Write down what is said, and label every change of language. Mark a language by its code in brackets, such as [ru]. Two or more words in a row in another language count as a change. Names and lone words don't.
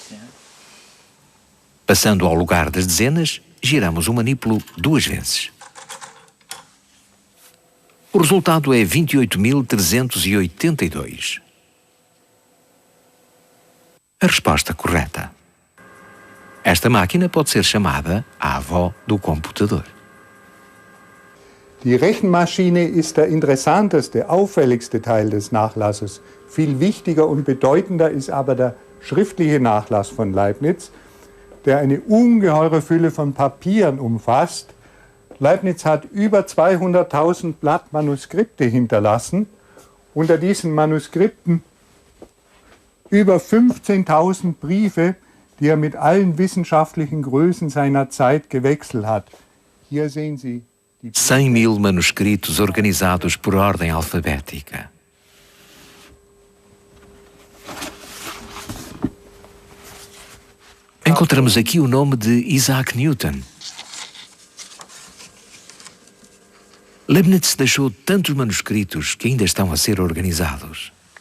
[pt] Passando ao lugar das dezenas, giramos o manípulo 2 vezes. O resultado é 28.382. A resposta correta. Esta máquina pode ser chamada a avó do computador. [de] Die Rechenmaschine ist der interessanteste, auffälligste Teil des Nachlasses. Viel wichtiger und bedeutender ist aber der schriftliche Nachlass von Leibniz, der eine ungeheure Fülle von Papieren umfasst. Leibniz hat über 200.000 Blatt Manuskripte hinterlassen. Unter diesen Manuskripten über 15.000 Briefe, die er mit allen wissenschaftlichen Größen seiner Zeit gewechselt hat. Hier sehen Sie [pt] 100.000 manuscritos organizados por ordem alfabética. Encontramos aqui o nome de Isaac Newton. Leibniz deixou tantos manuscritos que ainda estão a ser organizados.